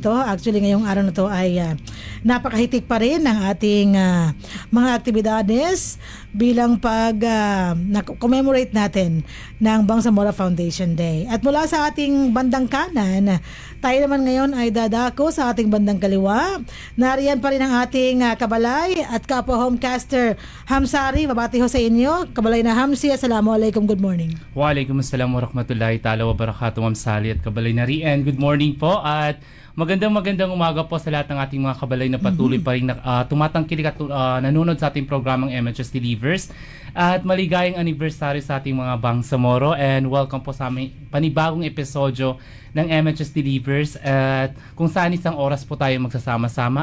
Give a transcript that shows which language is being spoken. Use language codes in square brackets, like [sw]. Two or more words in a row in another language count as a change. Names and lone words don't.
[tl] Actually, ngayong araw na to ay napakahitik pa rin ng ating mga aktibidades bilang commemorate natin ng Bangsamoro Foundation Day. At mula sa ating bandang kanan, tayo naman ngayon ay dadako sa ating bandang kaliwa. Nariyan pa rin ang ating kabalay at kapwa homecaster Hamsari. Babati ho sa inyo. Kabalay na Hamsi, [en] assalamualaikum, good morning. [ar] وعليكم السلام ورحمة الله تعالى وبركاته, [tl] Ma'am Sally at kabalay na Rian. [en] Good morning [tl] po at Magandang umaga po sa lahat ng ating mga kabalay na patuloy pa rin tumatangkilik at nanonood sa ating programang MHS Delivers. At maligayang anniversary sa ating mga Bangsamoro, [en] and welcome [tl] po sa aming panibagong episodyo ng MHS Delivers, at kung saan isang oras po tayo magsasama-sama.